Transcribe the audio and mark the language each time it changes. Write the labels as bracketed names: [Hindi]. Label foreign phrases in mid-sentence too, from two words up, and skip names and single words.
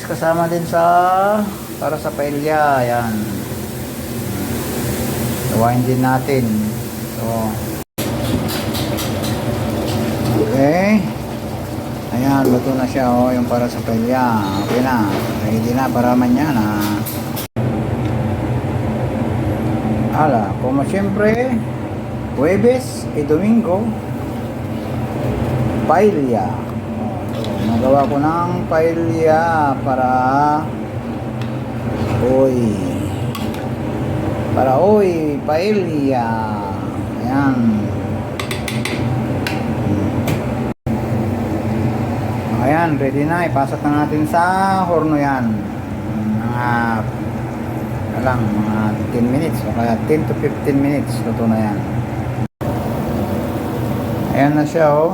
[Filipino] Kasama din sa para sa paella. Ayan. Gawain din natin. So, okay. Ayan, luto na siya, oh, yung para sa paella. Okay na. Ready na [Spanish] para mañana. Ala, como siempre, Huwebes y Domingo, paella. [Filipino] So, nagawa ko ng paella [Spanish] para hoy, [Filipino] paella. Ayan. Ayan, ready na. Ipasok na natin sa horno yan. Mga 10 minutes o kaya [English] 10 to 15 minutes. [Filipino] Luto na yan. Ayan na siya, oh.